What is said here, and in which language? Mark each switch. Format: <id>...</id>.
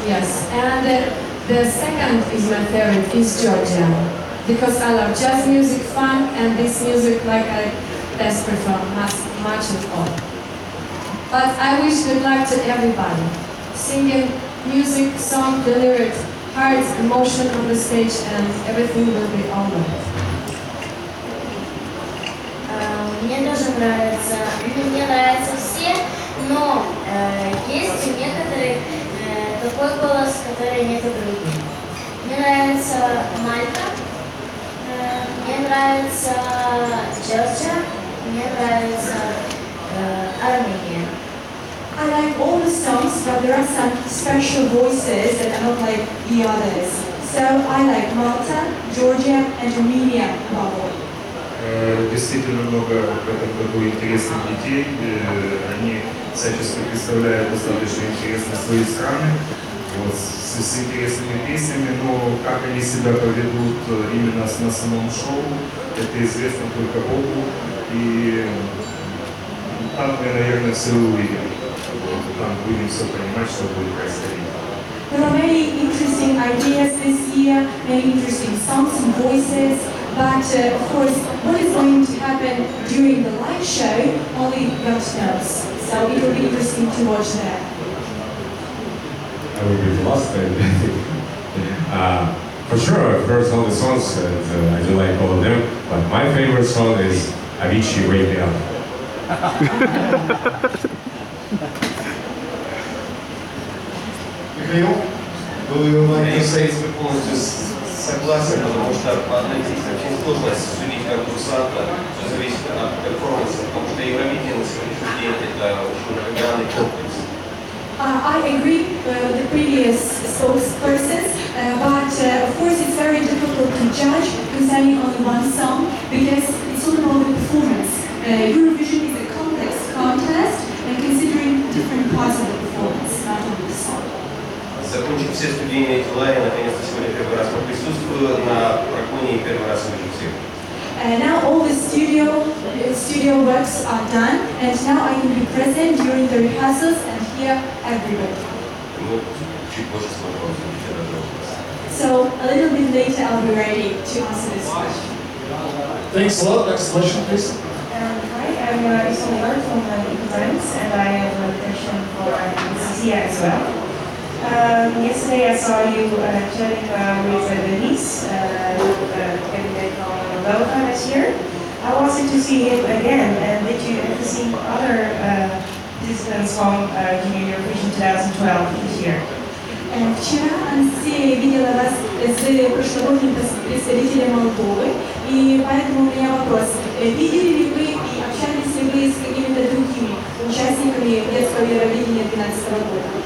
<en>Yes, and the second is my favorite is Georgia because I love jazz music, funk, and this music like I best prefer much of all. But I wish good luck to everybody. Singing music, song, the lyrics, heart, emotion on the stage, and everything will be alright.</en> <ru>Мне тоже нравится, мне нравятся все, но есть у некоторых такой голос, который нет у других. Мне нравится Мальта, мне нравится Джорджия, мне нравится Армения.</ru> <en>I like all the songs, but there are some special voices that are not like the others. So I like Malta, Georgia, and Armenia above all.</en> <ru>Действительно много в этом году интересных детей. Они всячески представляют достаточно интересно свои страны. вот, с интересными песнями, но как они себя поведут именно на самом шоу, это известно только Богу, и там мы, наверное, все увидим. Там будем все понимать, что будет происходить.</ru> <en>There are many interesting ideas this year, many interesting songs and voices, but of course, what is going to happen during the live show, only God knows. So it will be interesting to watch that. I will be the last time. For sure, I've heard all the songs and I do like all of them, but my favorite song is Avicii, Wake Me Up. Mikhail, do you like</en> <ru>Я</ru> <en>to say?</en> <ru>полностью согласен, потому что по аналитике очень сложно судить как курсанта, все зависит от перформанса, потому что Евровидение на сегодняшний день это очень многогранный комплекс.</ru> <en>I agree with the previous spokespersons, but of course it's very difficult to judge concerning only one song because it's all about the performance. Eurovision is a complex contest and considering different parts of the performance, not only the song.</en> <ru>Закончив все студийные дела, я наконец-то сегодня первый раз присутствую на прогоне и первый раз вижу всех.</ru> <en>Now all the studio works are done, and now I can be present during the rehearsals and hear everybody.</en> <ru>Ну, чуть позже смогу обсудить этот вопрос.</ru> <en>So a little bit later I'll be ready to answer this question. Thanks a lot. Next question, please. Hi, I'm Isolde from ESCKAZ, and I have a question for ESCKAZ as well. Yesterday I saw you chatting with Denise, candidate from Moldova this year. I wanted to see him again, and did you ever see other participants from Eurovision 2012 this year?</en> <ru>Вчера Анастасия видела вас с прошлогодним представителем Молдовы, и поэтому у меня вопрос. Видели ли вы и общались ли вы с какими-то другими участниками детского Евровидения 2012 года?</ru>